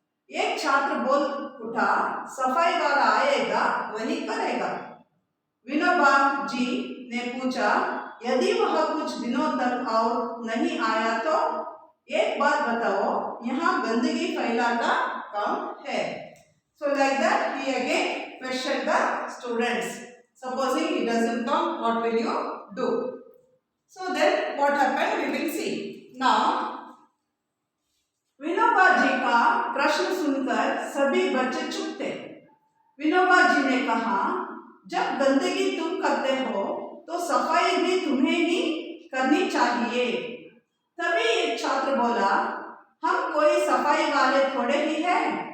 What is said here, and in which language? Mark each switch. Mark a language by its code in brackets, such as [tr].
[hi] एक छात्र बोल उठा, सफाई वाला आएगा वही करेगा. विनोबा जी ने पूछा, यदि वह कुछ दिनों तक और नहीं आया तो? एक बात बताओ, यहाँ गंदगी फैलाता कौन है? [en] So like that he again questioned the students. Supposing he doesn't come, what will you do? So then what happened we will see. [hi] Now Vinoba ji का प्रश्न सुनकर सभी बच्चे चुप थे. विनोबा जी ने कहा, जब गंदगी तुम करते हो तो सफाई भी तुम्हें ही करनी चाहिए. तभी एक छात्र बोला, हम कोई सफाई वाले थोड़े ही हैं.